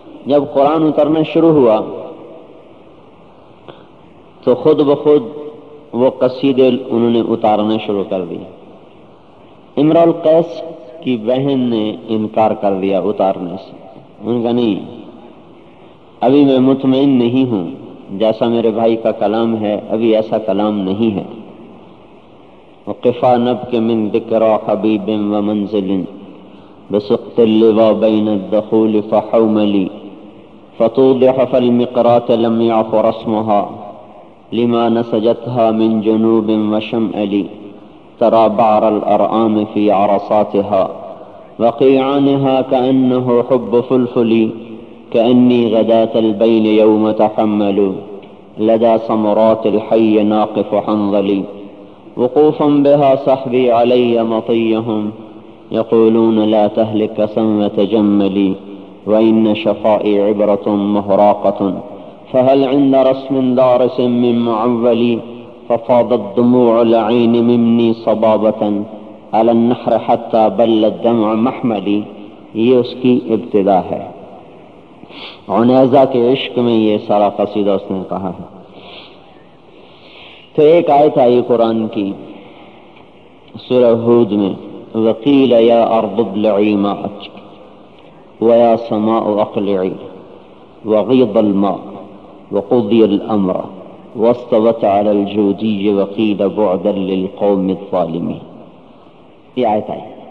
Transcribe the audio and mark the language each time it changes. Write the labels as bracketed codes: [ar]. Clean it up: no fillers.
[ur] جب قرآن اترنا شروع ہوا تو خود بخود وہ قصیدے انہوں نے اتارنا شروع کر دیا. امرؤ القیس کی بہن نے انکار کر دیا اتارنے سے. ان کا نہیں, ابھی میں مطمئن نہیں ہوں, جیسا میرے بھائی کا کلام ہے ابھی ایسا کلام نہیں ہے. [ar] وقفا نبك من ذكرى حبيب ومنزل بسقط اللوى بين الدخول فحوملي فتوضح فالمقرات لم يعف رسمها لما نسجتها من جنوب وشمعلي ترى بعر الأرآم في عرصاتها وقيعانها كأنه حب فلفلي كأني غداة البين يوم تحمل لدى ثمرات الحي ناقف حنظلي وقوفا بها صحبي علي مطيهم يقولون لا تهلك ثم تجملي وإن شفائي عبرة مهراقة فهل عند رسم دارس من معولي ففاضت دموع العين مني صبابة على النحر حتى بل الدمع محملي. [ur] یہ اس کی ابتدا ہے. عنیزہ کے عشق میں یہ سارا قصیدہ اس نے کہا ہے. تو ایک آیت آئی قرآن کی سورہ ہود میں, [ar] وقیل یا ارض ابلعی ماءک ویا سماء اقلعی وغیض الماء وقضی الامر واستوت علی الجودی وقیل بعدا للقوم الظالمین. [ur] یہ آیت آئی.